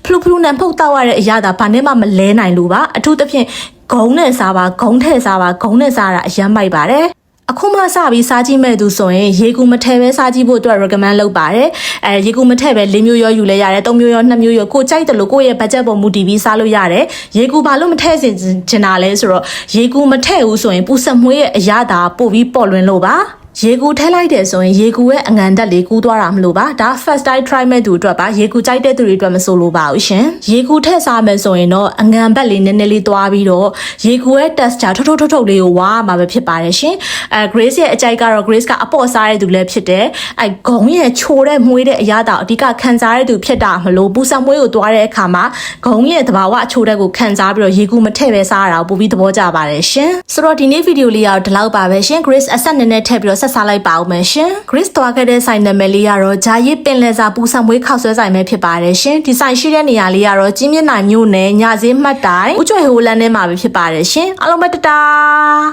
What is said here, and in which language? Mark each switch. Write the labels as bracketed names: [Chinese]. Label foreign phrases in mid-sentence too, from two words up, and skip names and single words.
[Burmese] လူဖလူနဲ့ဖုတ်တောက်ရတဲ့အရာသာဘာနဲ့မှမလဲနိုင်လို့ပါအထူးသဖြင့်ဂုံနဲ့စားပါဂုံထည့်စားပါဂုံနဲ့စားတာအယမ်းမိုက်ပါတယ်အခုမှစပြီးစားကြည့်မဲ့သူဆိုရင်ရေကူမထည့်ပဲစားကြည့်ဖို့အတွက် recommend လုပ်ပါတယ်ရေကူမထည့်ပဲ4မျိုးရောယူလဲရတယ်3မျိုးရော2မျိုးရောကိုကြိုက် တယ်လို့ကိုယ့်ရဲ့ budget ပေါ်မူတည်ပြီးစားလို့ရတယ်ရေကူဘာလို့မထည့်စင်ချင်တာလဲဆိုတော့ရေကူမထည့်ဘူးဆိုရင်ပူစမွေးရဲ့အရသာပို့ပြီးပေါ်လွင်လို့ပါရေကူထည့်လိုက်တယ်ဆိုရင်ရေကူရဲ့အငံတက်လေးကူးသွားတာမ လို့ပါဒါ [English] first time try [Burmese] မဲ့သူအတွက်ပါရေကူကြိုက်တဲ့သူတွေအတွက်မဆိုလို့ပါဘူးရှင်ရေကူထည့်စားမယ်ဆိုရင်တော့အငံဘက်လေးနည်းနည်းလေးသွားပြီးတော့ရေ ကူရဲ့ texture ထုတ်လေးကိုဝါမှာပဲဖြစ်ပါတယ်ရှင်Grace ရဲ့အကြိုက်ကတော့ Grace ကအပေါ့စားတဲ့သူလည်းဖြစ်တယ်ဂုံရဲ့ချိုတဲ့မွေး တဲ့အရာတော့အဓိကခံစားရတဲ့သူဖြစ်တာမလို့ပူဆံမွေးကိုသွားတဲ့အခါမှာဂုံရဲ့သဘာဝအချိုတဲ့ကိုခံစားပြီးတော့ရေကူမထည့်ပဲစားရတာကိုပိုပြီးသဘောကျပါတယ်ရှင်ဆိုတော့ဒီနေ့ဗီဒီယိုလေးကတော့ဒီလောက်ပါပဲရှင် Grace အဆက်နည်းနည်းထည့်ပြီးတော့ဆက်စားလိုက်ပါဦးမယ်ရှင် Grace သွားခဲ့တဲ့ဆိုင်နာမည်လေးကတော့ဂျာရစ်ပင်လယ်စာပူဆံမွေးခောက်ဆွဲဆိုင်ပဲဖြစ်ပါတယ်ရှင်ဒီဆိုင်ရှိတဲ့နေရာလေးကတော့ကျင်းမြင့်နိုင်မြို့နယ်ညစည်းမှတ်တိုင်ဥကျွဲဟိုလန်းထဲမှာပဲဖြစ်ပါတယ်ရှင်အားလုံးပဲတတာ